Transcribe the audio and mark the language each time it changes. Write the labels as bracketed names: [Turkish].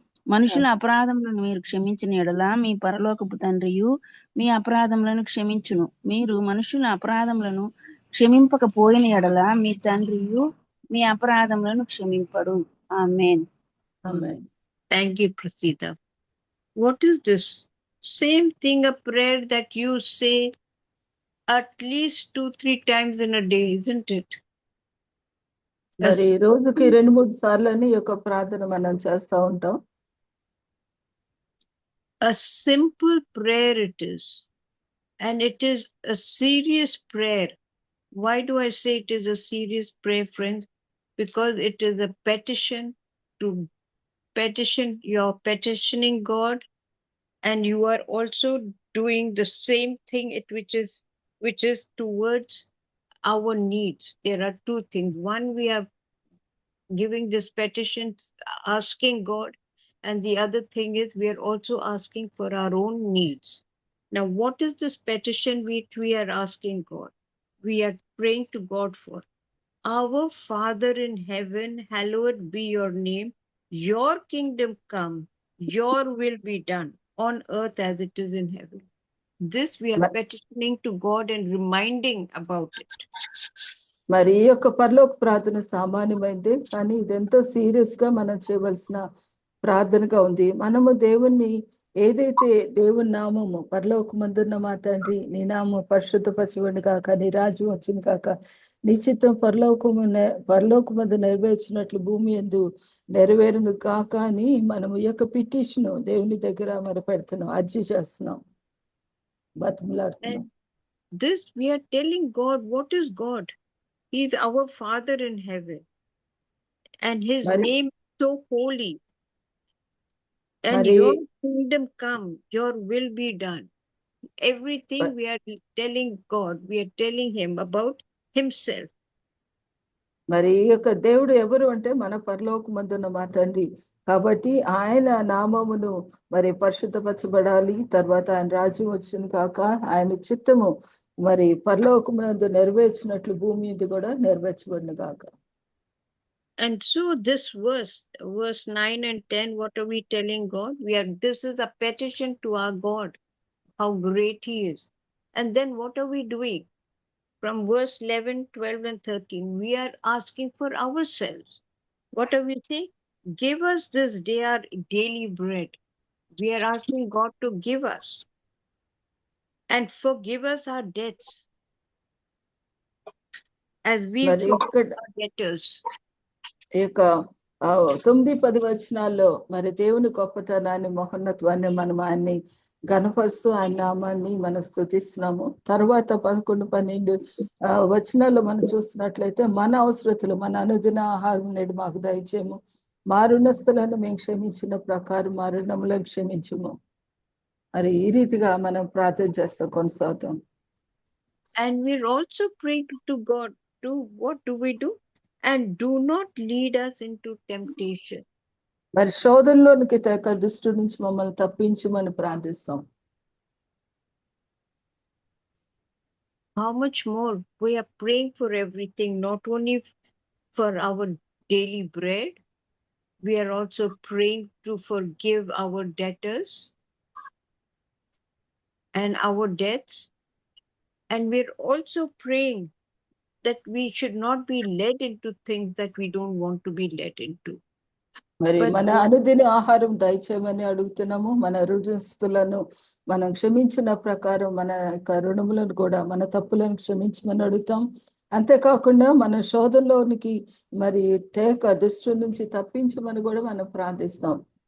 [Telugu] మనుషుల అపరాధములను మీరు క్షమించిన ఎడల మీ పరలోకపు తండ్రియు మీ అపరాధములను క్షమించును. మీరు మనుషుల అపరాధములను క్షమింపకపోయిన ఎడల మీ తండ్రియు మీ అపరాధములను క్షమింపడు. ఆమేన్. ఆమేన్. [English] Thank you, Prasida. What is this? Same thing, a prayer that you say at least 2-3 times in a day, isn't it? [Telugu] మరి రోజుకి 2-3 సార్లు ఈ యొక్క ప్రార్థన మనం చేస్తూ ఉంటాం. [English] A simple prayer it is, and it is a serious prayer. Why do I say it is a serious prayer, friends? Because it is a petition to petition. You're petitioning God, and you are also doing the same thing, which is towards our needs. There are two things. One, we are giving this petition, asking God, and the other thing is we are also asking for our own needs. Now, what is this petition which we are asking God? We are praying to God for. Our Father in heaven, hallowed be your name. Your kingdom come. Your will be done on earth as it is in heaven. This we are petitioning to God and reminding about it. [Telugu] మరి ఈ యొక్క పరలోక ప్రార్థన సామాన్యమైంది, కానీ ఇదెంతో serious గా మనం చేయవలసిన ప్రార్థనగా ఉంది. మనము దేవుణ్ణి ఏదైతే దేవుని నామము పరలోకమందున్న మా తండ్రి, నీ నామం పరిశుద్ధపరచబడును కాక, నీ రాజ్యం వచ్చింది కాక, నీ చిత్తం పరలోకమందు నెరవేర్చినట్లు భూమి యందు నెరవేరును కాక అని మనము ఈ యొక్క పిటిషన్ దేవుని దగ్గర మరి పెడుతున్నాం, అర్జీ చేస్తున్నాం, బతిమలాడుతున్నాం. [English] This we are telling God, what is God? He is our Father in heaven, and His name is so holy. And your kingdom come, your will be done. Everything we are telling God, we are telling Him about Himself. [Telugu] మరి ఈ యొక్క దేవుడు ఎవరు అంటే మన పరలోకమందున్న మా తండ్రి. కాబట్టి ఆయన నామమును మరి పరిశుద్ధపరచబడాలి, తర్వాత ఆయన రాజ్యం వచ్చింది కాక, ఆయన చిత్తము మరి పరలోకమునందు నెరవేర్చినట్లు భూమి మీద కూడా నెరవేర్చబడిన కాక. [English] And so this verse 9 and 10, what are we telling God? This is a petition to our God, how great He is. And then what are we doing? From verse 11, 12 and 13, we are asking for ourselves. What are we saying? Give us this day our daily bread. We are asking God to give us. And forgive us our debts as we forgive our debtors. [Telugu] ఈ యొక్క 9-10 వచనాల్లో మరి దేవుని గొప్పతనాన్ని, మహోన్నత్వాన్ని మనం ఆయన్ని గణపరుస్తూ ఆయన నామాన్ని మనం స్తుతిస్తున్నాము. తర్వాత 11-12 వచనాల్లో మనం చూస్తున్నట్లయితే మన అవసరతలు, మన అనుదిన ఆహారం నేడు మాకు దయచేయము, మా రుణస్థులను మేము క్షమించిన ప్రకారం మా రుణములను క్షమించము. మరి ఈ రీతిగా మనం ప్రార్థన చేస్తాం, కొనసాగుతాం. [English] And we're also praying to God to what do we do? And do not lead us into temptation. [Telugu] మరి శోధనలోనికి తేక దుష్టుడి నుంచి మమ్మల్ని తప్పించమని ప్రార్థిస్తాం. [English] How much more we are praying for everything, not only for our daily bread, we are also praying to forgive our debtors and our debts. And we're also praying that we should not be led into things that we don't want to be led into. [Telugu] మరి మన అనుదిన ఆహారం దయచేయమని అడుగుతున్నాము. మన రుణస్థులను మనం క్షమించిన ప్రకారం మన యొక్క రుణములను కూడా, మన తప్పులను క్షమించమని అడుగుతాం. అంతేకాకుండా మన శోధనలోనికి మరి తేక దుష్టు నుంచి తప్పించమని కూడా మనం ప్రార్థిస్తాం.